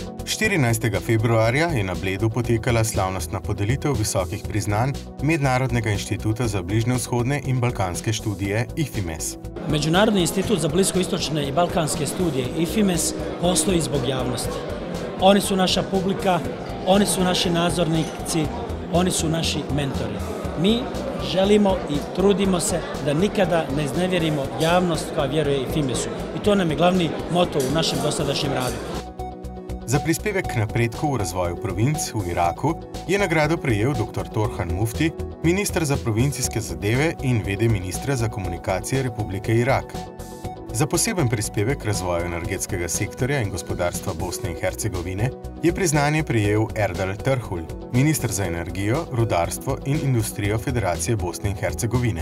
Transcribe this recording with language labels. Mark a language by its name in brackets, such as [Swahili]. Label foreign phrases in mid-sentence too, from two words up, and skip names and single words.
[Slovenian] 14. februarja je na Bledu potekala slavnostna podelitev visokih priznanj Mednarodnega inštituta za bližnjevzhodne in balkanske študije IFIMES. [Bosnian] Međunarodni institut za bliskoistočne i balkanske studije IFIMES postoji zbog javnosti. Oni su naša publika, oni su naši nadzornici, oni su naši mentori. Mi želimo i trudimo se da nikada ne iznevjerimo javnost koja vjeruje IFIMES-u. I to nam je glavni moto u našem dosadašnjem radu. [Slovenian] Za prispevek k napredku v razvoju provinc v Iraku je nagrado prejel dr. Torhan Mufti, minister za provincijske zadeve in v.d. ministra za komunikacije Republike Irak. Za poseben prispevek k razvoju energetskega sektorja in gospodarstva Bosne in Hercegovine je priznanje prejel Erdal Terhul, minister za energijo, rudarstvo in industrijo Federacije Bosne in Hercegovine.